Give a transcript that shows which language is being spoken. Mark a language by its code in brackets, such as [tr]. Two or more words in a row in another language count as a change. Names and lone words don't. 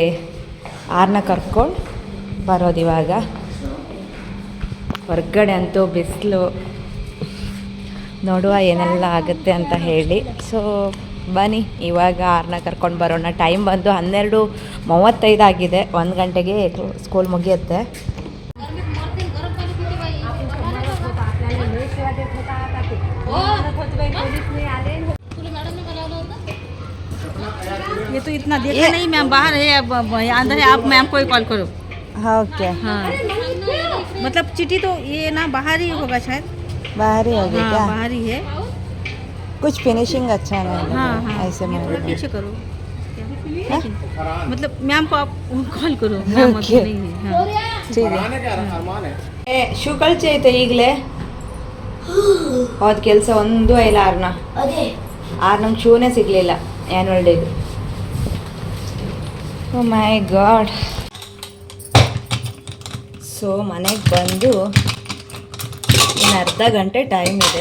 [kn] ಆರ್ನ ಕರ್ಕೊಂಡು ಬರೋದು ಇವಾಗ. ಹೊರಗಡೆ ಅಂತೂ ಬಿಸಿಲು, ನೋಡುವ ಏನೆಲ್ಲ ಆಗುತ್ತೆ ಅಂತ ಹೇಳಿ. ಸೊ ಬನ್ನಿ ಇವಾಗ ಆರ್ನ ಕರ್ಕೊಂಡು ಬರೋಣ. ಟೈಮ್ ಬಂದು 12:35 ಆಗಿದೆ. 1 ಗಂಟೆಗೆ ಸ್ಕೂಲ್ ಮುಗಿಯುತ್ತೆ. [hi] ये तो इतना देखा नहीं, मैम बाहर है, अब अंदर है, आप मैम को ही कॉल करो. ओके, हाँ मतलब चिट्ठी तो ये ना बाहर ही होगा शायद. बाहर ही होगी हाँ क्या? बाहर ही है. कुछ फिनिशिंग अच्छा नहीं लगा, हाँ हाँ ऐसे में थोड़ा पीछे करो. मतलब मैम को आप कॉल करो. मैम अभी [en] Okay. [hi] नहीं है. हाँ. [kn] ಶೂ ಕಳ್ಚೈತೆ ಈಗಲೇ. ಹೋದ ಕೆಲಸ ಒಂದೂ ಇಲ್ಲ. ನಂಗೆ ಶೂನೇ ಸಿಗಲಿಲ್ಲ [en] annual dayದು. oh my god. [kn] ಸೊ ಮನೆಗೆ ಬಂದು ಇನ್ನು ಅರ್ಧ ಗಂಟೆ ಟೈಮ್ ಇದೆ.